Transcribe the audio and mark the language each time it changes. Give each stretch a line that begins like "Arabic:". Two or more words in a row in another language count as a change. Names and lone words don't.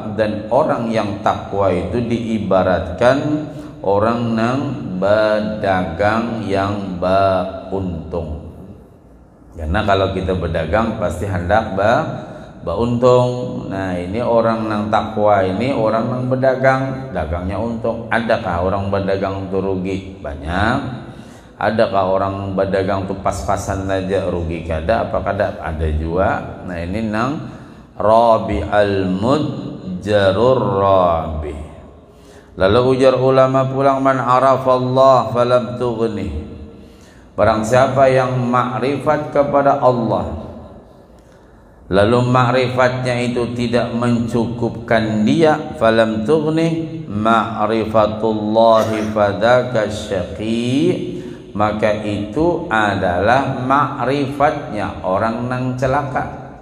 Indonesian: Dan orang yang takwa itu diibaratkan orang yang berdagang yang beruntung. Karena kalau kita berdagang pasti hendak beruntung. Nah, ini orang yang takwa ini orang yang berdagang, dagangnya untung. Adakah orang berdagang itu rugi? Banyak. Adakah orang berdagang itu pas-pasan aja rugi?
Banjar: Kada, apa kada? Ada juga. Nah, ini nang
Arabic: ربح المجرور ربح.
Banjar: Lalu ujar ulama pulang,
Arabic: من عرف الله فلم تغنه,
Banjar: barang siapa yang makrifat kepada Allah lalu makrifatnya itu tidak mencukupkan dia,
Arabic: فلم تغنه معرفة الله فذاك شقي,
Banjar: maka itu adalah makrifatnya orang nang celaka.